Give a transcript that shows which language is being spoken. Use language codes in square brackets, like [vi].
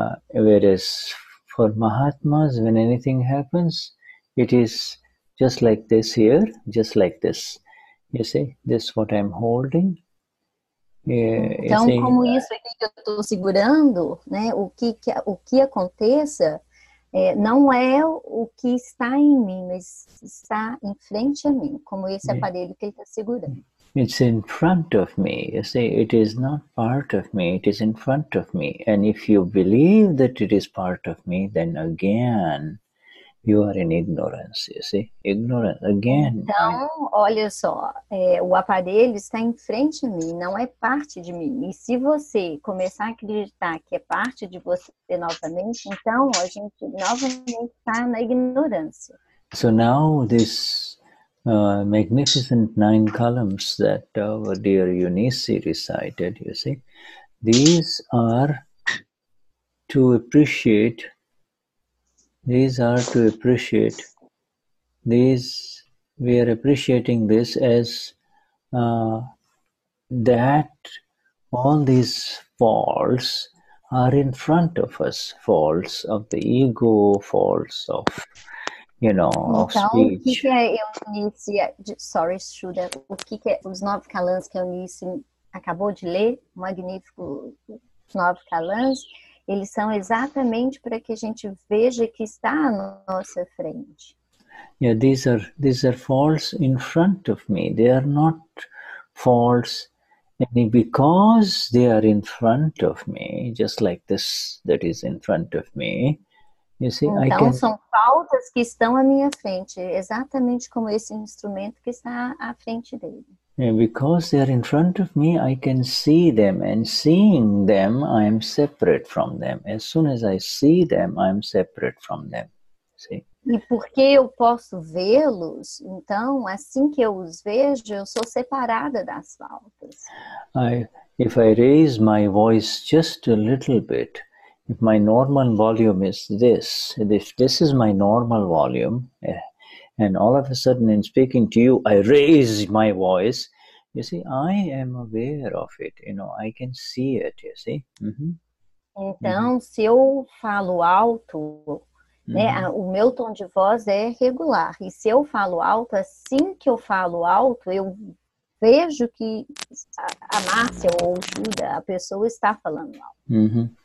[en] Whereas for Mahatmas, when anything happens, it is just like this here, just like this. You see, this what I'm holding. [pt] Então, como isso aqui que eu estou segurando, né, o que aconteça, não é o que está em mim, mas está em frente a mim, como esse aparelho que ele está segurando. [en] It's in front of me. You see, it is not part of me, it is in front of me. And if you believe that it is part of me, then again, you are in ignorance, you see. Ignorance, again. [pt] Então, olha só, o aparelho está em frente a mim, não é parte de mim. E se você começar a acreditar que é parte de você novamente, então a gente novamente está na ignorância. [en] So now this magnificent 9 columns that our dear Eunice recited, you see, these are to appreciate. We are appreciating this as that all these faults are in front of us, faults of the ego, faults of, of speech. [pt] Então, o que é Eunice, sorry, Shuddha, o que é os 9 calãs que a Eunice acabou de ler, magnífico, os 9 calãs, eles são exatamente para que a gente veja que está à nossa frente. [en] Yeah, these are faults in front of me. They are not faults because they are in front of me, just like this that is in front of me. You see, [pt] então, são faltas que estão à minha frente, exatamente como esse instrumento que está à frente dele. [en] And because they are in front of me, I can see them, and seeing them, I am separate from them. As soon as I see them, I am separate from them. See? [pt] E porque eu posso vê-los, então, assim que eu os vejo, eu sou separada das faltas. [en] If I raise my voice just a little bit, if my normal volume is this, if this is my normal volume, and all of a sudden in speaking to you, I raise my voice, you see, I am aware of it, I can see it, you see. [pt] Então, se eu falo alto, né, o meu tom de voz é regular. E se eu falo alto, assim que eu falo alto, eu vejo que a Márcia ou o Shuddha, a pessoa está falando alto.